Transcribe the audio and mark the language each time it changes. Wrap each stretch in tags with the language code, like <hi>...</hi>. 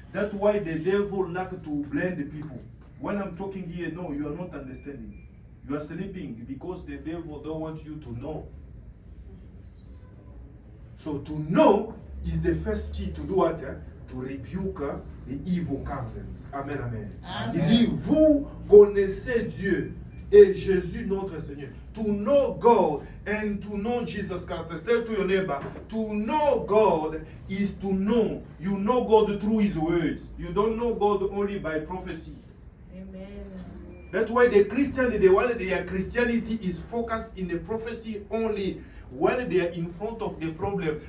<en>That's why the devil like to blame the people. When I'm talking here, no, you are not understanding. You are sleeping because the devil don't want you to know. So to know is the first key to do what? To rebuke the evil covenants. Amen, amen. Amen.</en> <fr>Il dit, vous connaissez Dieu et Jésus notre Seigneur.</fr> <en>To know God and to know Jesus Christ. Say to your neighbor, to know God is to know. You know God through His words. You don't know God only by prophecy. Amen. That's why the Christian, their Christianity is focused in the prophecy only when they are in front of the problem.</en>